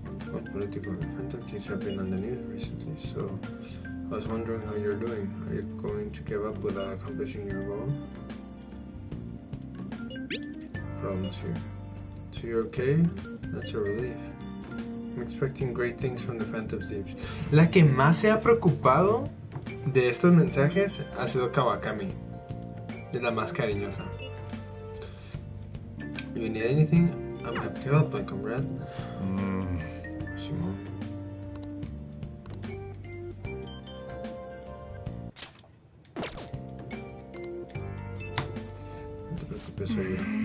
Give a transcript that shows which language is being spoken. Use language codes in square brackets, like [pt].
[en] Well, political Phantom Thieves have been on the news recently, so I was wondering how you're doing. Are you going to give up without accomplishing your goal? Problems here. So you're okay? That's a relief. I'm expecting great things from the Phantom Thieves. [es] La que más se ha preocupado de estos mensajes ha sido Kawakami. Es la más cariñosa. [en] If you need anything, I'm happy to help, my comrade. [es] Simón. No te preocupes, soy yo.